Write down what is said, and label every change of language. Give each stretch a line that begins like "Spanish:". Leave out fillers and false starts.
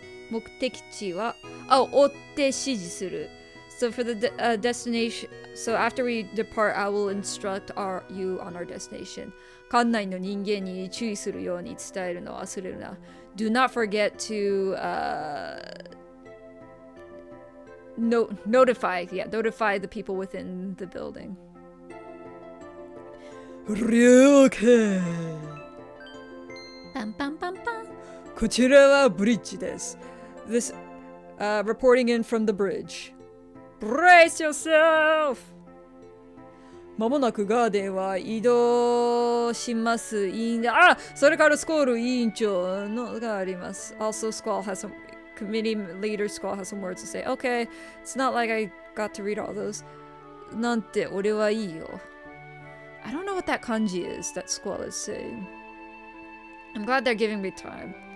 Japanese: 目的地は 追って指示する.
English: So for the destination, so after we depart, I will instruct you on our destination.
Japanese: 館内の人間に注意するように伝えるのを忘れるな.
English: Do not forget to notify the people within the building.
Japanese: 了解.パンパンパンパン. こちらはブリッジです. This, reporting in from the bridge. Brace yourself! まもなくガーデンは移動します。それからスコール委員長のがあります。
English: Also, Squall has some, committee leader Squall has some words to say. Okay, it's not like I got to read all those.
Japanese: なんて俺はいいよ.
English: I don't know what that kanji is that Squall is saying. I'm glad they're giving me time.